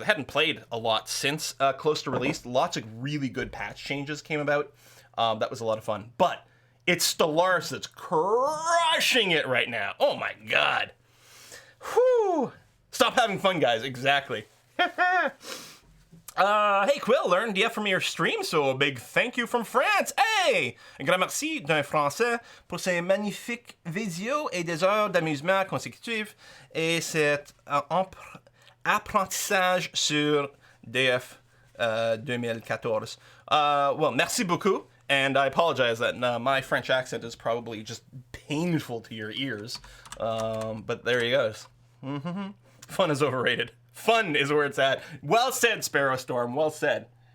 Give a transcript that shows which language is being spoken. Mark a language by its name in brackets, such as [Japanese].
[English] I hadn't played a lot since close to release. Lots of really good patch changes came about. That was a lot of fun. But it's Stellaris that's crushing it right now. Oh my god. Whew. Stop having fun, guys. Exactly. Hey Quill, learned DF from your stream, so a big thank you from France. Hey! [French] Un grand merci d'un Français pour ces magnifiques vidéos et des heures d'amusement consécutives et cet apprentissage sur DF 2014. [English] Well, [French] merci beaucoup, [English] and I apologize that my French accent is probably just painful to your ears, but there he goes. Fun is overrated. Fun is where it's at. Well said, Sparrow Storm. Well said.